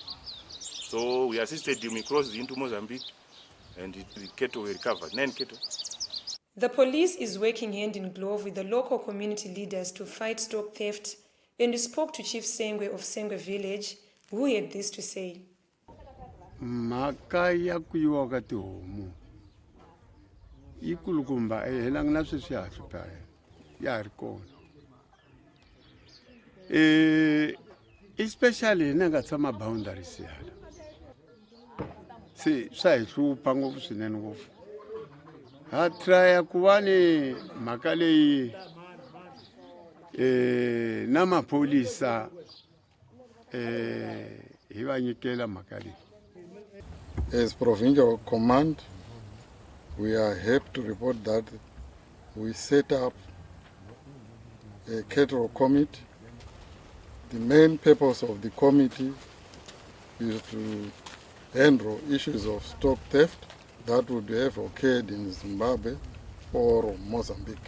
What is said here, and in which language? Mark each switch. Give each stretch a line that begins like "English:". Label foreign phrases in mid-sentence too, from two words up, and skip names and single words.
English: So we assisted them, we crossed into Mozambique, and the cattle were recovered, 9 cattle. The police is working hand in glove with the local community leaders to fight stock theft, and we spoke to Chief Sengwe of Sengwe village, who had this to say.
Tsonga: Makaya kuyiwa tihomu ikulukumba ehelang na sweswihatlo paya ya ri kona especially na nga tshama boundaries yala se swa hi hlupha ngopfu swinene ngopfu ha trya ku va ni mhaka leyi na mapolisa hi va nyikela mhaka leyi.
English: As Provincial Command, we are happy to report that we set up a cattle committee. The main purpose of the committee is to handle issues of stock theft that would have occurred in Zimbabwe or Mozambique.